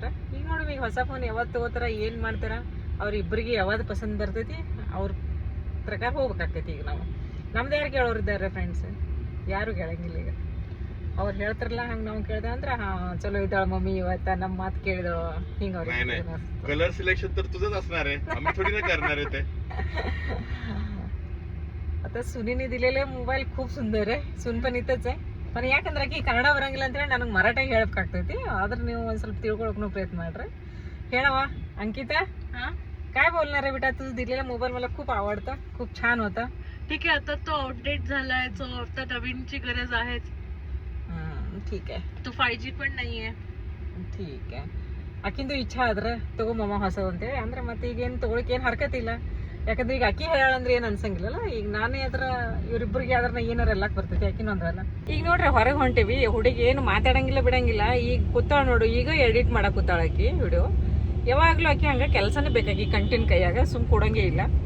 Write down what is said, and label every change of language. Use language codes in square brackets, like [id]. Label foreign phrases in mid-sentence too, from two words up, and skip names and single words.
[kn] ಈಗ ನೋಡ್ರಿ, ಈಗ ಹೊಸ ಫೋನ್ ಯಾವತ್ತು ತಗೋತಾರ, ಏನು ಮಾಡ್ತಾರ, ಅವ್ರಿಬ್ರಿಗೆ ಯಾವ್ದು ಪಸಂದ್ ಬರ್ತೈತಿ ಅವ್ರ ಪ್ರಕಾರ ಹೋಗ್ಬೇಕಾಗ್ತೈತಿ. ಈಗ ನಾವು ನಮ್ದು ಯಾರು ಕೇಳೋರಿದ್ದಾರೆ ಫ್ರೆಂಡ್ಸ್, ಯಾರು ಕೇಳಂಗಿಲ್ಲ. ಈಗ ಅವ್ರು ಹೇಳ್ತಾರಲ್ಲ ಹಂಗೆ ನಾವು ಕೇಳ್ದೆ ಅಂದ್ರೆ ಚಲೋ ಇದ್ದಾಳ ಮಮ್ಮಿ ಇವತ್ತ, ನಮ್ಮ ಮಾತು ಕೇಳಿದಳು ಹಿಂಗ. ಅವ್ರಿಗೆ [en] colour selection [mr] तर तुझंच असणार आहे, आम्ही थोडी ना करणार आहे ते. आता सुनीने दिलेले मोबाईल खूप सुंदर आहे. सून पण इथंच आहे, पण [kn] ಯಾಕಂದ್ರೆ ಆಕಿ ಕನ್ನಡ ಬರಂಗಿಲ್ಲ ಅಂತೇಳಿ ನನಗೆ ಮರಾಠಿಗೆ ಹೇಳ್ಬೇಕಾಗ್ತೈತಿ. ಆದ್ರೆ ನೀವು ಒಂದು ಸ್ವಲ್ಪ ತಿಳ್ಕೊಳಕ್ಕೂ प्रयत्न ಮಾಡ್ರಿ. ಹೇಳವ अंकिता, [mr] काय बोलणार आहे बेटा? तुझं दिलेला मोबाईल मला खूप आवडता, खूप छान होता. ठीक आहे, आता तो आउटडेट झालाय, जो आता नवीनची गरज आहे. ठीक आहे, तो 5G पण नाहीये. ठीक आहे. [kn] ಆಕಿಂದು ಇಚ್ಛಾ ಆದ್ರೆ ತಗೋ ಮಮ್ಮ ಹೊಸದು ಅಂತೇಳಿ ಅಂದ್ರೆ ಮತ್ತೆ ಈಗೇನು ತಗೊಳಕ್ ಏನು ಹರ್ಕತಿಲ್ಲ. ಯಾಕಂದ್ರೆ ಈಗ ಅಕ್ಕಿ ಹೇಳಂದ್ರೆ ಏನು ಅನ್ಸಂಗಿಲ್ಲಲ್ಲ. ಈಗ ನಾನೇ ಅದ್ರ ಇವ್ರಿಬ್ರಿಗೆ ಆದ್ರೆ ಏನಾರ ಎಲ್ಲಾಕ್ ಬರ್ತೈತಿ, ಅಕ್ಕಿನೂ ಅಂದ್ರಲ್ಲ. ಈಗ ನೋಡ್ರಿ ಹೊರಗೆ ಹೊಂಟಿವಿ. ಹುಡುಗಿ ಏನು ಮಾತಾಡಂಗಿಲ್ಲ ಬಿಡಂಗಿಲ್ಲ. ಈಗ ಕೂತಾಳ ನೋಡು, ಈಗ ಎಡಿಟ್ ಮಾಡಕ್ ಕೂತಾಳ ಆಕಿ ವಿಡಿಯೋ. ಯಾವಾಗ್ಲೂ ಆಕಿ ಹಂಗ ಕೆಲಸನೇ ಬೇಕಾಗಿ ಕಂಟಿನ್ ಕೈಯಾಗ, ಸುಮ್ ಕೊಡಂಗೇ ಇಲ್ಲ.